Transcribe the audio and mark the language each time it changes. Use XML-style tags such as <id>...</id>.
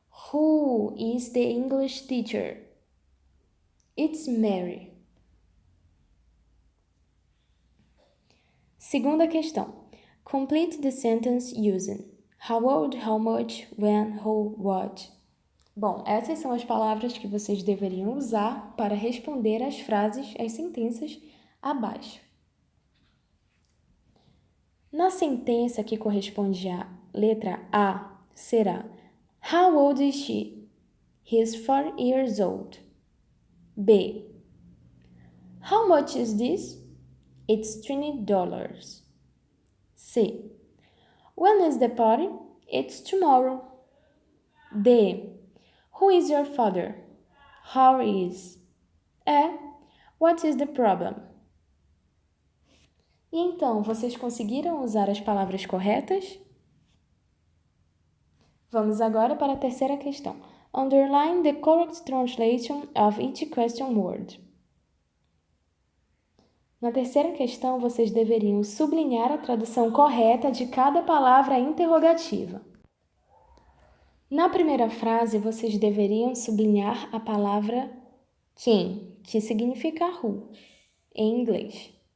<en>Who is the English teacher? It's Mary.</en> <pt>Segunda questão.</pt> <en>Complete the sentence using how old, how much, when, who, what.</en> <pt>Bom, essas são as palavras que vocês deveriam usar para responder as frases, as sentenças abaixo. Na sentença que corresponde à letra A, será</pt> <en>How old is she? He is 4 years old. B. How much is this? It's $20. C. When is the party? It's tomorrow. D. Who is your father? How is? E. What is the problem?</en> <pt>E então, vocês conseguiram usar as palavras corretas? Vamos agora para a terceira questão.</pt> <en>Underline the correct translation of each question word.</en> <pt>Na terceira questão, vocês deveriam sublinhar a tradução correta de cada palavra interrogativa. Na primeira frase, vocês deveriam sublinhar a palavra quem, que significa who, em inglês.</pt>